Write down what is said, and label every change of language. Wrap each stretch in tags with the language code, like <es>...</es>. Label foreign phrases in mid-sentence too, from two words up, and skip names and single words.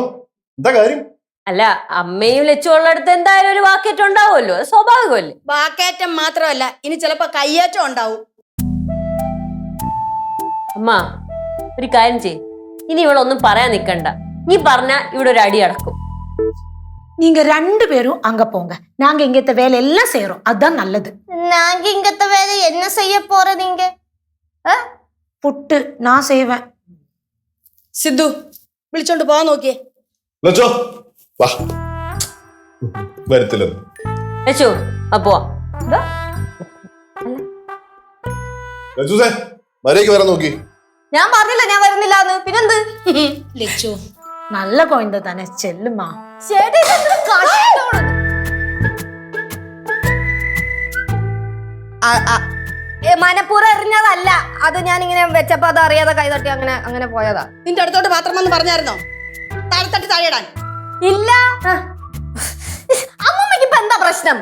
<ml>എന്താ കാര്യം? അല്ല, അമ്മയും ലച്ചു ഉള്ളടത്ത് എന്തായാലും ഒരു വാക്കേറ്റം ഉണ്ടാവുമല്ലോ, അത് സ്വാഭാവികമല്ലേ. വാക്കേറ്റം മാത്രമല്ല, ഇനി ചിലപ്പോ കയ്യേറ്റം ഉണ്ടാവും. അമ്മ ഒരു കാര്യം ചെയ്യ്, ഇനി ഇവളൊന്നും പറയാൻ നിക്കണ്ട. നീ പറഞ്ഞ ഇവിടെ ഒരു അടി അടക്കും.</ml> <ta>நீங்க 2 பேரும் அங்க போங்க, நாங்க இங்கத்த வேலை எல்லாம் செய்யறோம், அதான் நல்லது. நாங்க இங்கத்த வேலை என்ன செய்ய போறீங்க? புட்டு நான் செய்வேன்.</ta> <ml>സിദ്ധു വിളിച്ചോണ്ട് പോവാൻ നോക്കിയേ. ലച്ചോ വാ. വരത്തില്ല ലച്ചു അപ്പോ ലച്ചൂസേ മര്യാദയ്ക്ക് വരാൻ നോക്കി. ഞാൻ പറഞ്ഞില്ല ഞാൻ വരുന്നില്ല എന്ന്. പിന്നെന്ത്? ലച്ചു</ml> <ta>நல்ல குழந்தை தானே, செல்லுமா.</ta> <ml>മനപ്പൂർവ്വം എറിഞ്ഞതല്ല, അത് ഞാൻ ഇങ്ങനെ വെച്ചപ്പോ അത് അറിയാതെ കൈതട്ടി അങ്ങനെ പോയതാ. നിന്റെ അടുത്തോട്ട് പാത്രം വന്ന് പറഞ്ഞായിരുന്നോ താഴെത്തട്ടി താഴെയിടാൻ? ഇല്ല. അമ്മമ്മക്ക് ഇപ്പൊ എന്താ പ്രശ്നം?</ml>